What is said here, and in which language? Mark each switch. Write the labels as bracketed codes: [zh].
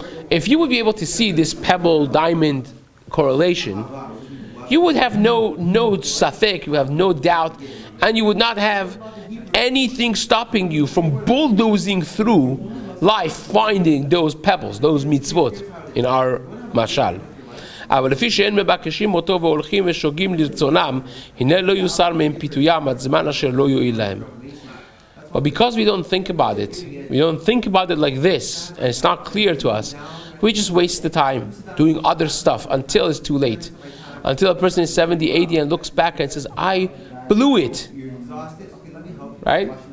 [en] If you would be able to see this pebble diamond correlation, you would have no safek, you would have no doubt, and you would not have anything stopping you from bulldozing through life, finding those pebbles, those mitzvot in our mashal. [he] אבל לפי שאין מבקשים אותו והולכים ושוגים לרצונם, הנה לא יוסר מהם פיתוים עד זמן אשר לא יועיל להם. [en] But because we don't think about it like this, and it's not clear to us, we just waste the time doing other stuff until it's too late. Until a person is 70, 80 and looks back and says, I blew it. Right?